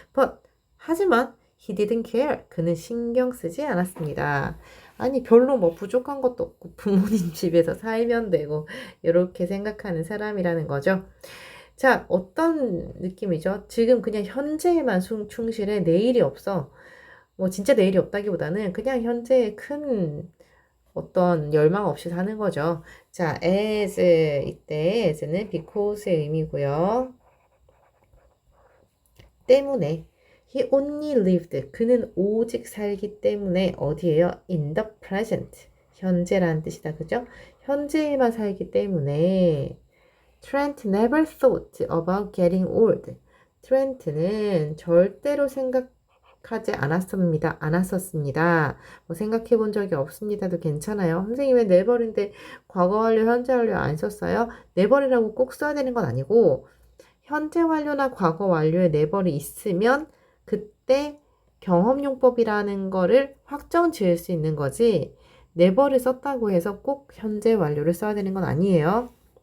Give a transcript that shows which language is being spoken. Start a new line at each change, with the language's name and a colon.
English: But,
Korean: 하지만
English: he didn't care.
Korean: 그는 신경 쓰지 않았습니다. 아니, 별로 뭐 부족한 것도 없고 부모님 집에서 살면 되고 이렇게 생각하는 사람이라는 거죠. 자, 어떤 느낌이죠? 지금 그냥 현재에만 충실해. 내일이 없어. 뭐 진짜 내일이 없다기보다는 그냥 현재에 큰 어떤 열망 없이 사는 거죠. 자, as 이때 as는 because의 의미고요. 때문에
English: he only lived
Korean: 그는 오직 살기 때문에 어디에요?
English: in the present
Korean: 현재라는 뜻이다. 그죠? 현재에만 살기 때문에
English: Trent never thought about getting old.
Korean: 트렌트는 절대로 생각하지 않았었습니다. 뭐 생각해 본 적이 없습니다도 괜찮아요. 선생님 왜 never인데 과거 완료, 현재 완료 안 썼어요? never이라고 꼭 써야 되는 건 아니고 현재 완료나 과거 완료에 never이 있으면 그때 경험용법이라는 거를 확정 지을 수 있는 거지 never를 썼다고 해서 꼭 현재 완료를 써야 되는 건 아니에요.